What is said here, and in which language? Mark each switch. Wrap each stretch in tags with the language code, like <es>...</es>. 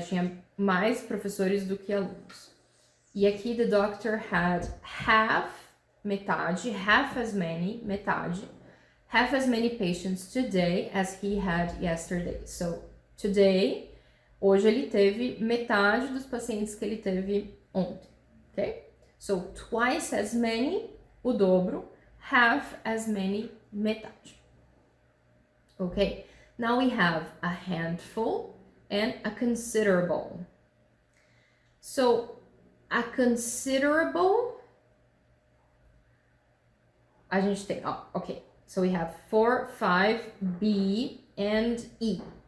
<pt>Tinha mais professores do que alunos. E aqui,</pt> <en>the doctor had metade, half as many, metade, half as many patients today as he had yesterday. So, today,</en> <pt>hoje ele teve metade dos pacientes que ele teve ontem, ok?</pt> <en>So, twice as many,</en> <pt>o dobro,</pt> <en>half as many, metade. Okay, now we have a handful and a considerable. So, a considerable,</en> <pt>a gente tem,</pt> <en>okay, so we have 4, 5, B, and E.</en>